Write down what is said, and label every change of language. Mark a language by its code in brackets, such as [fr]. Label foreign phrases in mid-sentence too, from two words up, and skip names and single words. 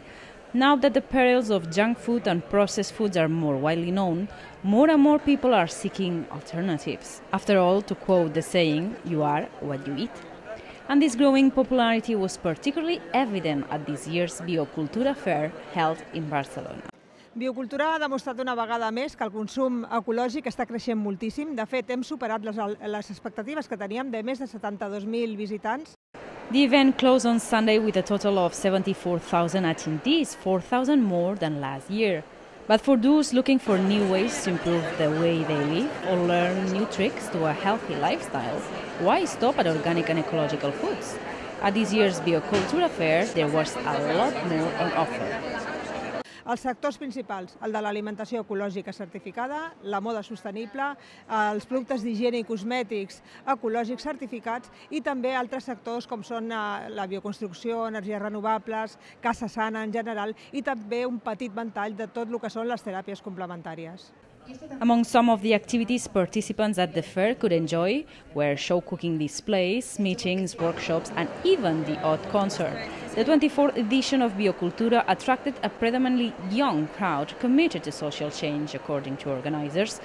[en] Now that the perils of junk food and processed foods are more widely known, more and more people are seeking alternatives. After all, to quote the saying, you are what you eat. And this growing popularity was particularly evident at this year's Biocultura Fair held in Barcelona. [ca] Biocultura ha demostrat una vegada més que el consum ecològic està creixent moltíssim. De fet, hem superat les expectatives que teníem de més de 72.000 visitants. [en] The event closed on Sunday with a total of 74,000 attendees, 4,000 more than last year. But for those looking for new ways to improve the way they live or learn new tricks to a healthy lifestyle, why stop at organic and ecological foods? At this year's Biocultura Fair, there was a lot more on offer. [ca] Els sectors principals, el de l'alimentació ecològica certificada, la moda sostenible, els productes d'higiene i cosmètics ecològics certificats i també altres sectors com són la bioconstrucció, energies renovables, casa sana en general i també un petit ventall de tot el que són les teràpies complementàries. [en] Among some of the activities participants at the fair could enjoy were show cooking displays, meetings, workshops, and even the odd concert. The 24th edition of Biocultura attracted a predominantly young crowd committed to social change, according to organizers.